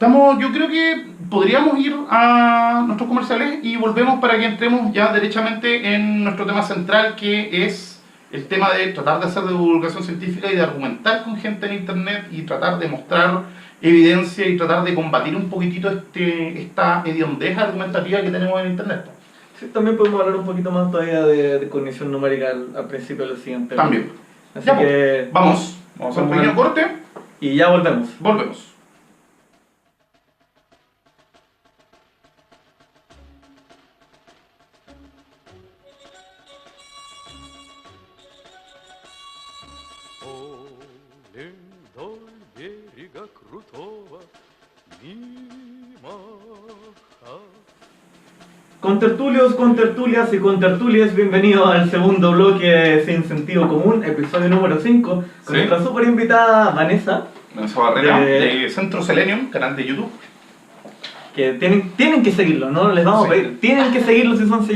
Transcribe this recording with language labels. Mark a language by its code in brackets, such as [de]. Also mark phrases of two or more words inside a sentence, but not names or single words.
[es] Yo creo que podríamos ir a nuestros comerciales y volvemos para que entremos ya derechamente en nuestro tema central, que es el tema de tratar de hacer divulgación científica y de argumentar con gente en internet y tratar de mostrar evidencia y tratar de combatir un poquitito esta hediondez argumentativa que tenemos en internet. Sí, también podemos hablar un poquito más todavía de cognición numérica al principio del siguiente. También. Así Ya, que vamos a hacer un pequeño corte, y ya volvemos. volvemos. [ru] Полем вдоль берега крутого мимо. [es] Contertulias y contertulias, bienvenidos al segundo bloque Sin Sentido Común, episodio número 5, con Sí. nuestra super invitada Vanessa, Vanessa Barrera, De- de Centro Selenium, canal de YouTube. que tienen que seguirlo, no les vamos Sí. a pedir, tienen que seguirlo si son